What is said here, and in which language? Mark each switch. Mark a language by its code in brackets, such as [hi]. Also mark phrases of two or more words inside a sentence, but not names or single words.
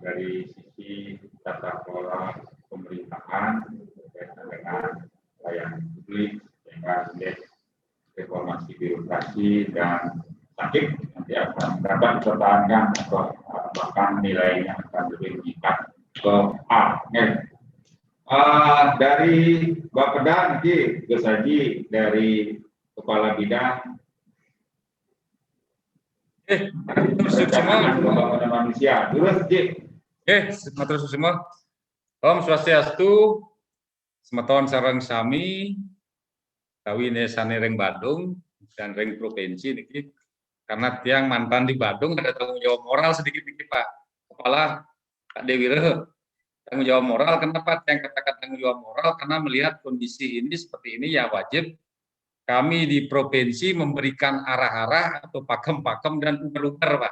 [id] Dari sisi tata kelola pemerintahan berkaitan dengan pelayanan publik, sehingga indeks reformasi birokrasi dan sakit nanti akan dapat dipertahankan atau bahkan nilainya akan lebih meningkat ke A. Dari Bapeda nanti Gesaji dari Kepala Bidang Perencanaan Pembangunan Manusia. Terus, Ji. Matur semua. [ban] Om Swastiastu, semeton sareng sami, tawi nesane reng Badung dan reng provinsi niki. [id] Karena tiang mantan di Badung ada tanggung jawab moral sedikit niki Pak Kepala Pak Dewira. Tanggung jawab moral, kenapa yang katakan tanggung jawab moral? Karena melihat kondisi ini seperti ini ya wajib kami di provinsi memberikan arah-arah atau pakem-pakem dan uber-uber Pak.